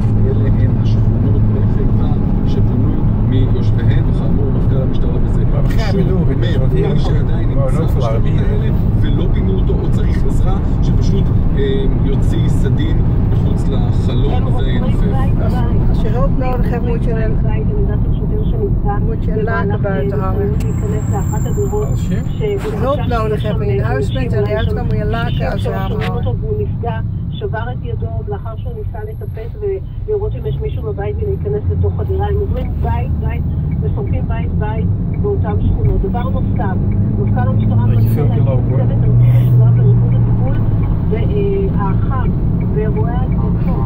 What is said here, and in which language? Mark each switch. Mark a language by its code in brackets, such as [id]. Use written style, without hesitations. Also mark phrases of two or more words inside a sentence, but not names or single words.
[he] אלה הן השכונות בחיפה שפונו מיושביהן, וכאמור מפכ"ל המשטרה בזה מי שעדיין נמצא בשכונות האלה ולא פינו אותו או צריך עזרה, שפשוט יוציא סדין מחוץ לחלון וינופף. [nl] Als je hulp nodig hebt moet je laken buiten hangen. Als je hulp nodig hebt in je huis bent en eruit kan moet je laken uit je raam hangen. [he] שבר את ידו לאחר שהוא ניסה לטפס ולראות אם יש מישהו בבית ולהיכנס לתוך הדירה. הם עוברים בית וסומכים בית באותם שכונות. דבר נוסף, מפכ"ל המשטרה מנסה להקים צוות ארצי משולב לריכוז הטיפול והאח"מ באירועי הדלקות.